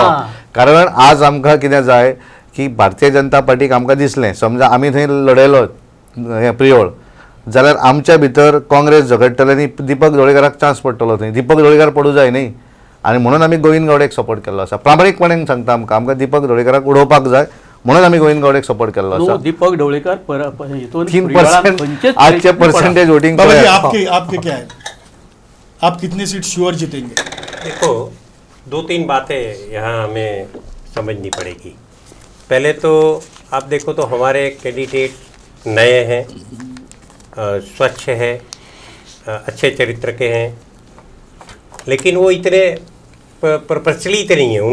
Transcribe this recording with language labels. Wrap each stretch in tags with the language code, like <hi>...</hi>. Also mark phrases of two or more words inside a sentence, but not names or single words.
<kok>कारण आज आमकां कितें जाय की भारतीय जनता पार्टीक आमकां दिसलें समजा आमी थंय लडयलो हें प्रियोळ जाल्यार आमच्या भितर काँग्रेस झगडटले आनी दिपक ढवळीकराक चान्स पडटलो थंय. दिपक ढवळीकर पडूं जाय न्ही आनी म्हणून आमी गोविंद गावडेक सपोर्ट केल्लो आसा. प्रामाणीकपणान सांगता आमकां दिपक ढवळीकराक उडोवपाक जाय म्हणून आमी गोविंद गावडेक सपोर्ट केल्लो आसा. दीपक ढवळीकर 3% आजचे</kok> <en>percentage voting</en> <hi>आपके क्या है? आप कितने सीट श्योर जीतेंगे? देखो 2-3 बातें यहाँ हमें समझनी पड़ेगी. पहले तो आप देखो तो हमारे कैंडिडेट नए हैं, स्वच्छ है, अच्छे चरित्र के हैं, लेकिन वो इतने प्रचलित नहीं है.</hi>